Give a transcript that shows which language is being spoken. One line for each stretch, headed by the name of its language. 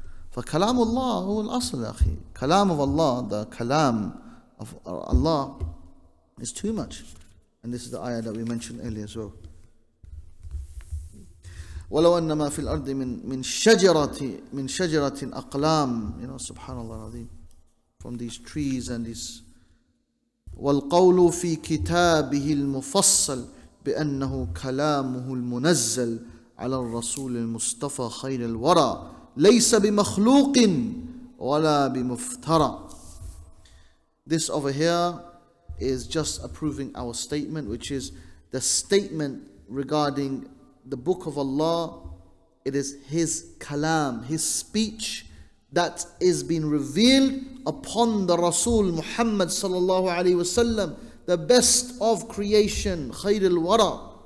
English: For kalam Allah huwa al-asl, akhi. Kalam of Allah, the kalam of Allah is too much. And this is the ayah that we mentioned earlier as well.
Arabic: وَلَوْ أَنَّ مَا فِي الْأَرْضِ مِنْ شَجَرَةٍ أَقْلَامٍ.
English: You know,
Arabic: subhanallah al-azim.
English: From these trees and these.
Arabic: وَالْقَوْلُ فِي كِتَابِهِ الْمُفَصَّلِ بِأَنَّهُ كَلَامُهُ الْمُنَزَّلِ على الرسول المصطفى خير الورى ليس بمخلوق ولا بمفترى.
English: This over here is just approving our statement, which is the statement regarding the book of Allah. It is His kalam, His speech that is being revealed upon the Rasul Muhammad sallallahu alaihi wasallam, the best of creation,
Arabic: خير الورى.